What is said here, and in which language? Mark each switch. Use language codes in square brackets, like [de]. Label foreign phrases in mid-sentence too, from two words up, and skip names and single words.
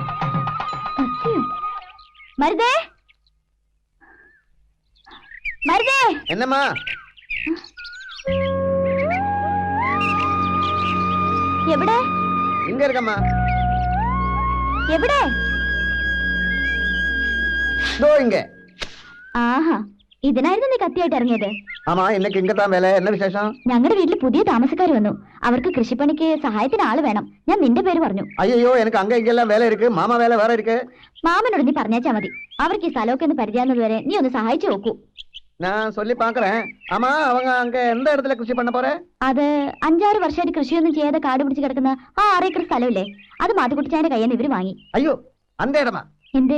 [ta] மருதே, மருதே. என்னம்மா? [ml] எവിടെ? [ta] இங்க இருக்கம்மா. [ml] எവിടെ? [ta] தோ இங்க. [ml] ആഹാ, ഇതിനായിരുന്നു നീ കത്തിയായിട്ട് ഇറങ്ങിയത്? [ta] ஆமா, இன்னைக்கு இங்கதான் வேலை. என்ன விசேஷம்? [ml] ഞങ്ങളുടെ വീട്ടിൽ പുതിയ താമസക്കാർ വന്നു. അവർക്ക് കൃഷിപ്പണിക്ക് സഹായത്തിന് ആള് വേണം. ഞാൻ നിന്റെ പേര് പറഞ്ഞു. [ta] ஐயோ, எனக்கு அங்க இங்கெல்லாம் வேலை இருக்கு. மாமா வேலை வேற இருக்கு. [ml] മാമനോട് നീ പറഞ്ഞാച്ചാ മതി. അവർക്ക് ഈ സ്ഥലമൊക്കെ ഒന്ന് പരിചയാകുന്നത് വരെ നീ ഒന്ന് സഹായിച്ചു നോക്കൂ. [ta] ഞാൻ சொல்லி பாக்குறேன். ஆமா, அவங்க அங்க எந்த இடத்துல கൃഷി பண்ண போற? [ml] അത് 5-6 വർഷമായിട്ട് കൃഷിയൊന്നും ചെയ്യാതെ കാട് പിടിച്ച് കിടക്കുന്ന ആ 6 ഏക്കർ സ്ഥലമില്ലേ, അത് മാത്തുക്കുട്ടിച്ചാന്റെ കയ്യിൽ നിന്ന് ഇവര് വാങ്ങി. [ta] ஐயோ, அந்த இடமா? [ml] എന്തേ?